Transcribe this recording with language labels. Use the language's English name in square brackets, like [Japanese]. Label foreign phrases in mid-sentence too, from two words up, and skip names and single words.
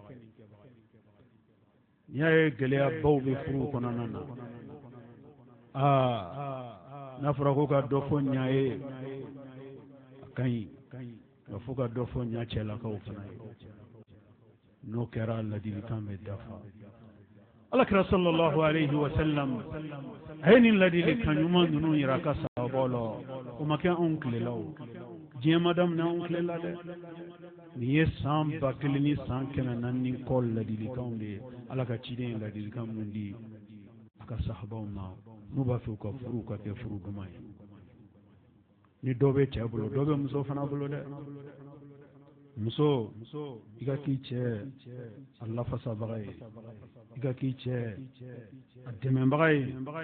[Bambara] n'i y'a ye gɛlɛyabaw bɛ furu kɔnɔna na n'a fɔra ko ka dɔ fɔ ɲa ye a ka ɲi nka fo ka dɔ fɔ ɲa cɛlakaw fana ye n'o kɛra ladilikan bɛ dafa alakira [Arabic] صلى الله عليه و [Bambara] sallam a ye nin ladilikan ɲuman ninnu yira a ka sahabaw la o ma kɛ anw tilela o diɲɛ ma daminɛ anw tilela dɛ nin ye san 1400 kɔ ladilikanw de ye ala ka ciden ye ladilikan minnu di a ka sahabaw ma n'u b'a fɛ u ka furu ka kɛ furu duman ye ni dɔ bɛ cɛ bolo dɔ bɛ muso fana bolo dɛ muso i ka k'i cɛ a lafasabaga ye i ka k'i cɛ a dɛmɛbaga ye